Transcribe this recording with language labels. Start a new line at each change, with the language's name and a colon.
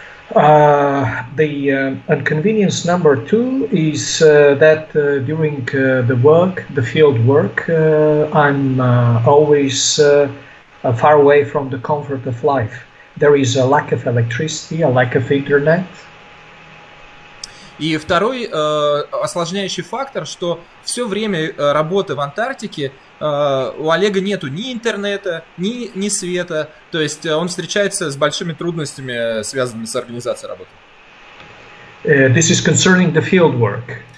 English: The inconvenience number two is that during the field work, I'm always far away from the comfort of life. There is a lack of electricity, a lack of internet.
Russian: И второй осложняющий фактор, что все время работы в Антарктике у Олега нету ни интернета, ни света. То есть он встречается с большими трудностями, связанными с организацией работы.
English: This is concerning the field work.